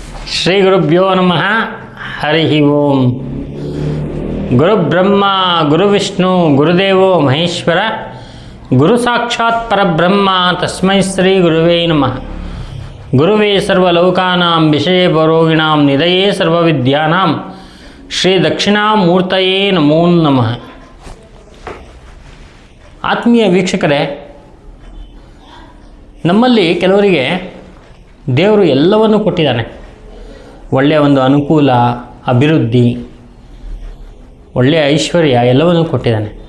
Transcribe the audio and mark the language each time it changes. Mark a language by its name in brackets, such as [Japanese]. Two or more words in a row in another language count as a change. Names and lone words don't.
[Sanskrit] ಶ್ರೀ ಗುರುಭ್ಯೋ ನಮಃ. ಹರಿ ಓಂ. ಗುರುಬ್ರಹ್ಮ ಗುರುವಿಷ್ಣು ಗುರುದೇವೋ ಮಹೇಶ್ವರ, ಗುರು ಸಾಕ್ಷಾತ್ ಪರಬ್ರಹ್ಮ ತಸ್ಮೈ ಶ್ರೀ ಗುರುವೇ ನಮಃ. ಗುರುವೇ ಸರ್ವಲೋಕಾನಾಂ ವಿಷಯೇ ಭರೋಗಿಣಾಂ ನಿಧಯೇ ಸರ್ವವಿದ್ಯಾನಾಂ ಶ್ರೀ ದಕ್ಷಿಣಾಮೂರ್ತಯೇ ನಮೋ ನಮಃ. [Kannada] ಆತ್ಮೀಯ ವೀಕ್ಷಕರೇ, ನಮ್ಮಲ್ಲಿ ಕೆಲವರಿಗೆ ದೇವರು ಎಲ್ಲವನ್ನೂ ಕೊಟ್ಟಿದ್ದಾನೆ. ಒಳ್ಳೆಯ ಒಂದು ಅನುಕೂಲ, ಅಭಿವೃದ್ಧಿ, ಒಳ್ಳೆಯ ಐಶ್ವರ್ಯ ಎಲ್ಲವನ್ನೂ ಕೊಟ್ಟಿದ್ದಾನೆ.